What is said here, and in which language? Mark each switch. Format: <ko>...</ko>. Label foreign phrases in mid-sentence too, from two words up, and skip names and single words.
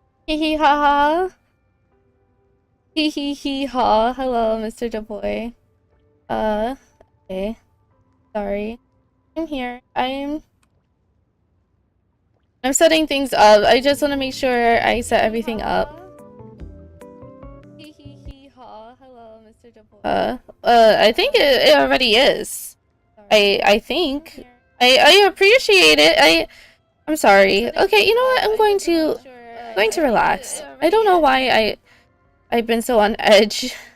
<en>Hee hee ha ha. Hee hee hee ha. Hello, Mr. Duboy. Okay. Sorry. I'm here. I'm setting things up. I just want to make sure I set everything up. Hee hee hee ha. Hello, Mr. Duboy. I think it already is. I think. I appreciate it. I'm sorry. Okay, you know what? I'm going to relax. I don't know why I've been so on edge.</en>